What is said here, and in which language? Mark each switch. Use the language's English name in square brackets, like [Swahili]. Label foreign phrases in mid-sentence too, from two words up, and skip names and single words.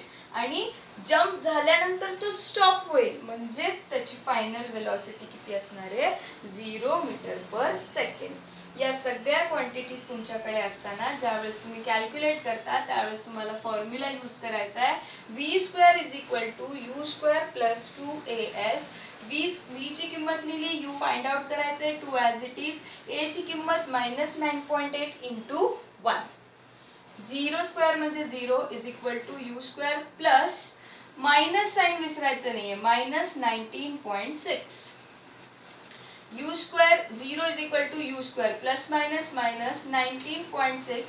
[Marathi] आणि जंप झाल्यानंतर तो स्टॉप होईल, म्हणजेच त्याची [English] final velocity [Marathi] किती असणार आहे 0 [English] meter per second. [Marathi] या सगळ्या क्वांटिटीज तुमच्याकडे असताना ज्यावेळेस तुम्ही कॅल्क्युलेट करता त्यावेळेस तुम्हाला [English] formula use [Marathi] करायचा आहे v² = u² + 2as. v ची किंमत लिहिली, u [English] find out [Marathi] करायचे 2 [English] as it is, [Marathi] a ची किंमत -9.8 × 1. 0² म्हणजे 0 = u² [English] plus minus sign [Marathi] विसरायचं नाहीये -19.6. u² 0 = u² [English] plus minus minus [Marathi] 19.6.